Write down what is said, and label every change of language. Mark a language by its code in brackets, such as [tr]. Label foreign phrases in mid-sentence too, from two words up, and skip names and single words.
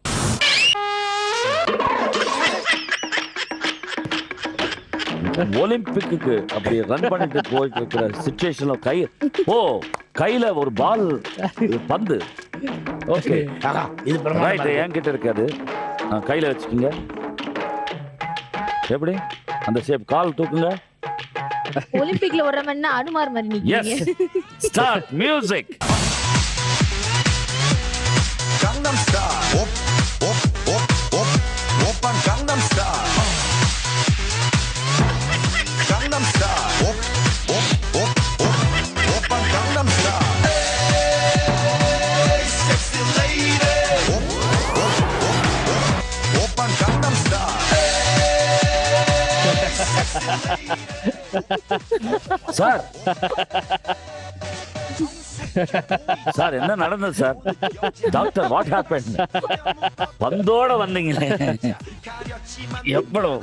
[ta] ஒலிம்பிக்கு அப்படி ரன் பண்ணிட்டு போயிட்டு இருக்கிற சிச்சுவேஷன்ல கையில ஒரு பால் பந்து. ஓகே இது ரைட். என்கிட்ட இருக்காது, கையில வச்சுக்கோங்க. எப்படி அந்த ஷேப்? கால் தூக்குங்க. ஒலிம்பிக்ல ஓடுறவன்னா அனுமார் மாதிரி நிக்கிறீங்க. [en] Yes. Start music. Gangnam Style. Op, op, op, op. Oppan Gangnam Style. Gangnam Style. Op, op, op, op. Oppan Gangnam Style. Hey, sexy lady. Op, op, op, op. Oppan Gangnam Style. [ta] சார் சார் என்ன நடந்தது சார்? [en] Doctor what happen? [ta] பந்தோட வந்தீங்களே எவ்வளவு?